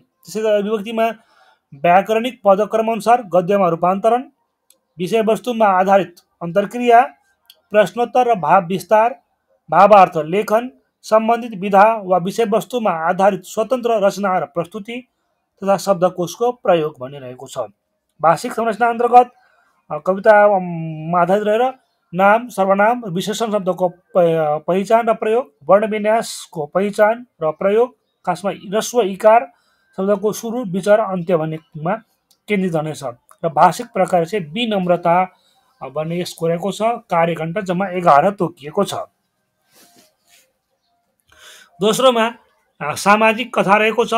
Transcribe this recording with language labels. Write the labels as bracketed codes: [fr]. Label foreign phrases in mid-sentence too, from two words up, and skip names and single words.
[ne] त्यसै गरी अभिव्यक्तिमा व्याकरणिक पदक्रम अनुसार गद्यमा रूपान्तरण, विषयवस्तुमा आधारित अन्तर्क्रिया, प्रश्नोत्तर र भाव विस्तार, भावार्थ लेखन, सम्बन्धित विधा वा विषयवस्तुमा आधारित स्वतन्त्र रचना र प्रस्तुति तथा शब्दकोशको प्रयोग भनिरहेको छ। भाषिक संरचना अन्तर्गत कवितामा आधारित रहेर नाम, सर्वनाम, विशेषण शब्दको पहिचान र प्रयोग, वर्णविन्यासको पहिचान र प्रयोग, खासमा ह्रस्व इकार शब्दको सुरु, विचार, अन्त्य भन्नेमा केन्द्रित रहनेछ। र भाषिक प्रकार चाहिँ विनम्रता भन्ने यसको रहेको छ। कार्यघण्टा जम्मा 11 तोकिएको छ। दोस्रोमा सामाजिक कथा रहेको छ।